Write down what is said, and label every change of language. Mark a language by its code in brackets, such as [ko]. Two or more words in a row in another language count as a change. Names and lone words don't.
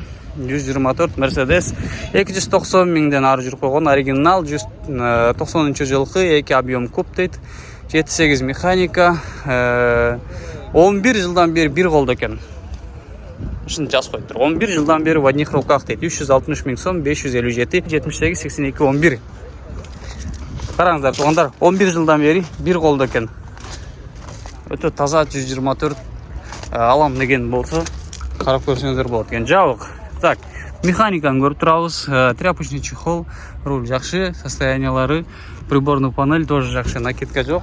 [ky] 124 Mercedes 290 000ден ары жүрүп койгон, оригинал 90-жылкы 2 объем куб дейт. 7-8 механика, 11 жылдан бери бир колдо экен. Ушуну жазып коюптур. 11 жылдан бери [ru] в одних руках [ky] дейт. 360 000 сом, 557 78 82 11. Караңыздар туугандар, 11 жылдан бери бир колдо экен. Өтө таза 124 алам деген болсо карап көрсөңүздөр болот экен. Жабык. Так, механиканы көрүп турабыз. [ru] Тряпочный чехол, [ky] руль жакшы, состояниялары, [ru] приборный панель тоже [ky] жакшы, накидка жок.